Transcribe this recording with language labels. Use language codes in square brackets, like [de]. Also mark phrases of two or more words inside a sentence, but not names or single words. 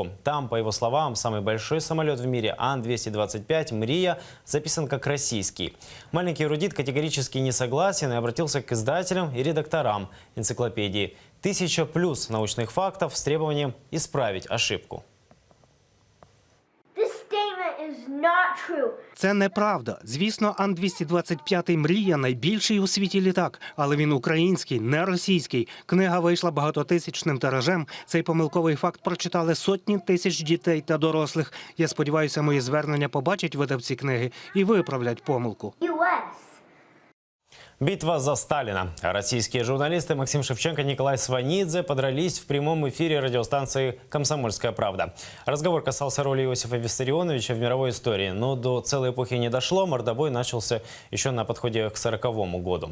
[ru] Там, по его словам, самый большой самолет в мире Ан-225 «Мрия» записан как российский. Маленький эрудит категорически не согласен и обратился к издателям и редакторам энциклопедии. 1000+ научных фактов с требованием исправить ошибку. [uk] Це неправда. Звісно, Ан-225 «Мрія» – найбільший у світі літак. Але він український, не російський. Книга вийшла багатотисячним тиражем. Цей помилковий факт прочитали сотні тисяч дітей та дорослих. Я сподіваюся, мої звернення побачать видавці книги і виправлять помилку. [ru] Битва за Сталина. Российские журналисты Максим Шевченко и Николай Сванидзе подрались в прямом эфире радиостанции «Комсомольская правда». Разговор касался роли Иосифа Виссарионовича в мировой истории, но до целой эпохи не дошло. Мордобой начался еще на подходе к 1940 году.